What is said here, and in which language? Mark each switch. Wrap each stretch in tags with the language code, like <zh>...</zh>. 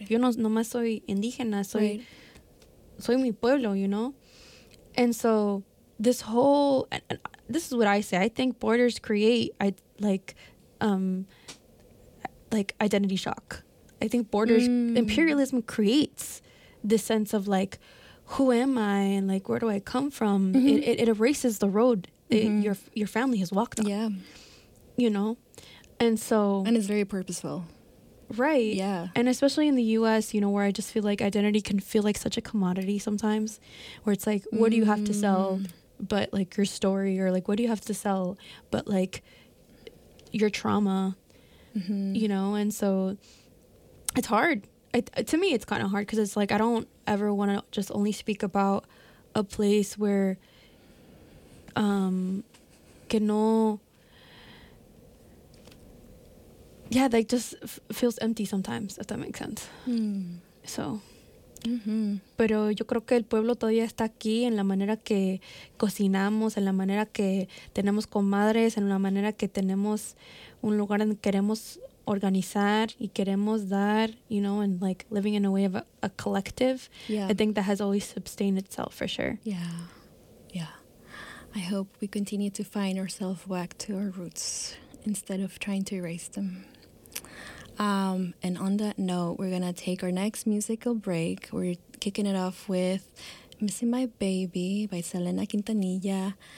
<es>Like, yo no más soy indígena, soy mi pueblo,</es> <en>you know? And so this whole, and this is what I say, I think borders create, like identity shock. I think borders, imperialism creates this sense of, like, who am I and, like, where do I come from? Mm-hmm. It erases the road mm-hmm. your family has walked on. Yeah. You know? And so... And it's very purposeful. Right. Yeah. And especially in the U.S., you know, where I just feel like identity can feel like such a commodity sometimes, where it's like, what do you have to sell but, like, your story, or, like, what do you have to sell but, like, your trauma, mm-hmm. you know? And so it's hard. To me, it's kind of hard, because it's like, I don't ever want to just only speak about a place where,</en> <es>que no,</es> <en>yeah, like, just feels empty sometimes, if that makes sense. So. Mm-hmm.</en> <es>Pero yo creo que el pueblo todavía está aquí, en la manera que cocinamos, en la manera que tenemos comadres, en la manera que tenemos un lugar en que queremos organizar y queremos dar,</es> <en>you know, and like living in a way of a collective. Yeah. I think that has always sustained itself for sure. Yeah. Yeah. I hope we continue to find ourselves back to our roots instead of trying to erase them. And on that note, we're going to take our next musical break. We're kicking it off with Missing My Baby by Selena Quintanilla.</en>